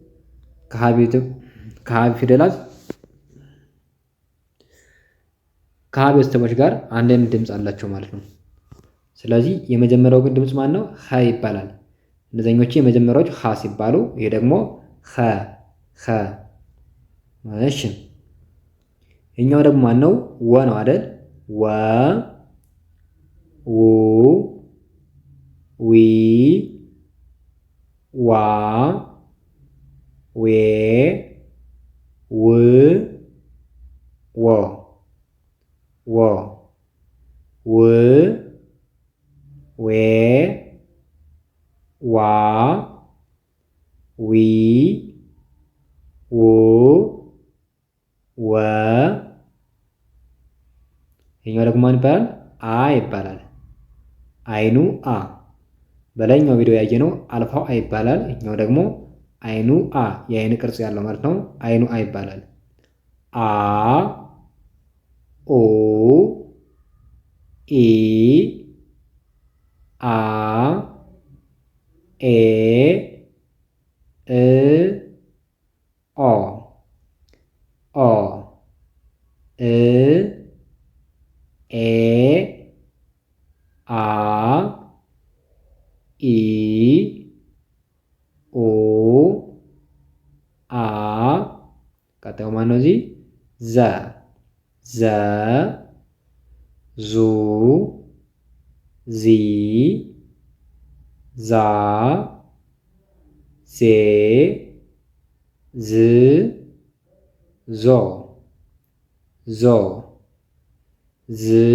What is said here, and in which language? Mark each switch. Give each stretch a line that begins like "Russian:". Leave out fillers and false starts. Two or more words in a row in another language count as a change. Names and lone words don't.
Amharic: ከሀ ፊደላት ከሀ ቤተሰቦች ጋር አንድ አይነት ድምፅ አላቸው ማለት ነው። ስለዚህ የመጀመሪያው ግን ድምፅ ማን ነው? ሀ ይባላል። እነዚህኞቹ የመጀመሪያዎቹ ሀ ሲባሉ ይሄ ደግሞ ኸ ኸ። እሺ ይሄኛው ደግሞ ማን ነው? ወ ነው አይደል? ወ ው ዊ ዋ ዌ ው ወ ወ ው ዌ ዋ ዊ ው ወ። ይሄኛው ደግሞ ማን ይባላል? አ ይባላል። አይኑ አ። በላይኛው ቪዲዮ ያየነው አልፋው አ ይባላል። ይሄኛው ደግሞ አይኑ አ የአይን ቅርጽ ያለው ማለት ነው። አይኑ አ ይባላል። አ ኦ ኢ አ ኤ እ ኦ ኦ እ ኤ አ ኢ ኦ አ። ቀጣዩ ማን ነው? እዚህ ዘ ዘ ዙ ዚ ዛ ዜ ዝ ዞ ዞ ዝ